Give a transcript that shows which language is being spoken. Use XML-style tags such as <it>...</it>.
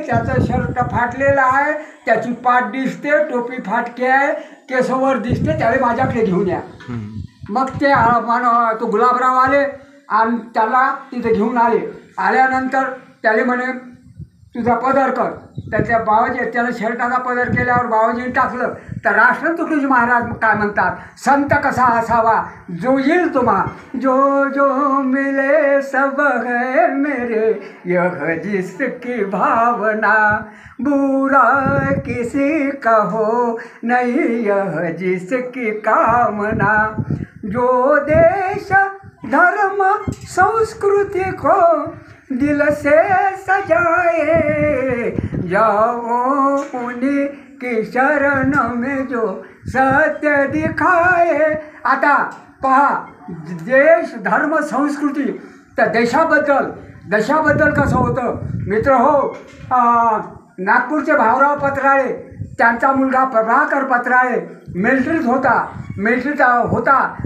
<mr>त्याचं शर्ट फाटलेलं आहे, त्याची पाठ दिसते, टोपी फाटकी आहे, केसवर दिसते. त्याला माझ्याकडे घेऊन या. मग ते तो गुलाबराव आले आणि त्याला तिथे घेऊन आले. आल्यानंतर त्याला म्हणे, तुझा पदर कर. तर त्या बाबाजी त्याला शर्टाचा पदर केल्यावर बाबाजीने टाकलं. तर राष्ट्र तुकडोजी महाराज काय म्हणतात? संत कसा असावा जो येईल तुम्हा,</mr> <hi>जो जो मिले सब है मेरे यह जिसकी भावना, बुरा किसी का हो नहीं यह जिसकी कामना, जो देश धर्म संस्कृति को दिल से सजाए, जाओ उन्हीं की शरण में जो सत्य दिखाए.</hi> <mr>आता पहा, देश धर्म संस्कृती. तर देशाबद्दल कसं होतं मित्र हो? नागपूरचे भाऊराव पत्राळे, त्यांचा मुलगा प्रभाकर पत्राळे मिलिटरीत होता.</mr>